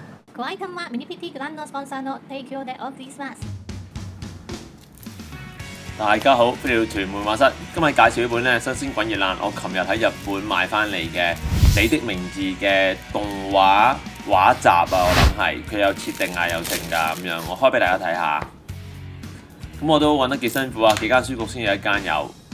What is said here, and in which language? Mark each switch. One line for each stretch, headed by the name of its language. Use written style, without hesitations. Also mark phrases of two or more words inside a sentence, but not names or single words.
Japanese: ご愛顧はミニピティグランドスポンサーの提供でお送りします。
Cantonese: 大家好，歡迎到屯門畫室。今日介紹呢本咧新鮮滾熱辣，我琴日喺日本買翻嚟嘅《你的名字》嘅動畫畫集啊，我諗係佢有設定啊，有剩㗎咁樣，我開俾大家睇下。咁我都揾得幾辛苦啊，幾間書局先有一間有。